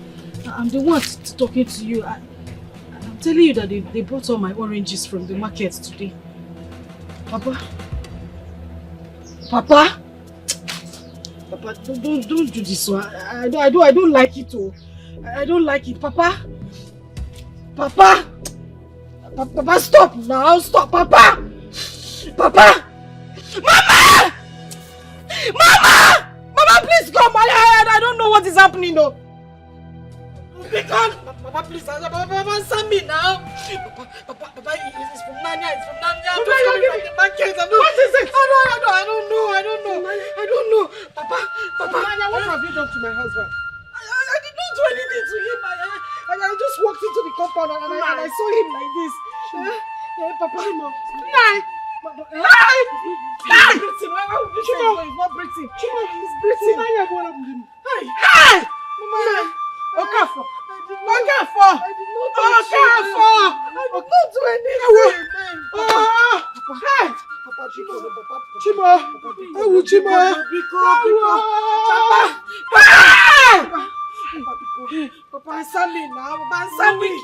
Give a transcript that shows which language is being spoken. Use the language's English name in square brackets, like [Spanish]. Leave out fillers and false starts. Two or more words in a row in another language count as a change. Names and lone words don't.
[English] I'm the one talking to you. I'm telling you that they brought all my oranges from the market today. Papa? Papa? Papa, don't do this one. I don't like it. Oh. I don't like it. Papa? Papa? Papa, stop now. Stop, Papa! Papa! Mama! Mama! Mama, please come. I don't know what is happening though. Papa, please, Papa, answer me now. Papa, it's from Nanya, it's from Nanya. I'm just coming from the market. What is it? I don't know. Papa, Nanya, what have you done to my husband? I did not do anything to him. I just walked into the compound and I saw him like this. Papa, He's not breathing. He's breathing. Hey! Mama! Okafor! Okafor! I did not do anything. Hey! Papa, answer me now. Papa, answer me.